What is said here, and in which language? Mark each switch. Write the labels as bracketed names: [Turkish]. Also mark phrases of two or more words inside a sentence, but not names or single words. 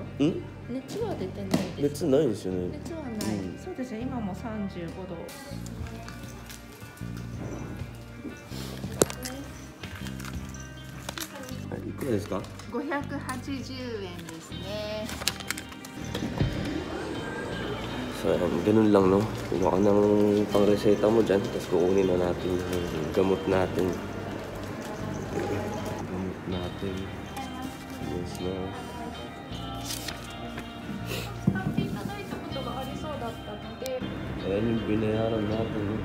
[Japanese] 熱は出てないです。熱ないんですよね。熱はない。そうですね、今も35度。いくらですか？580円ですね。 [Filipino] So, ganun lang, no? Kuha ka ng pang-reseta mo dyan, tapos kukunin na natin yung gamot natin. Yes, no? Ayan yung binayaran natin, no?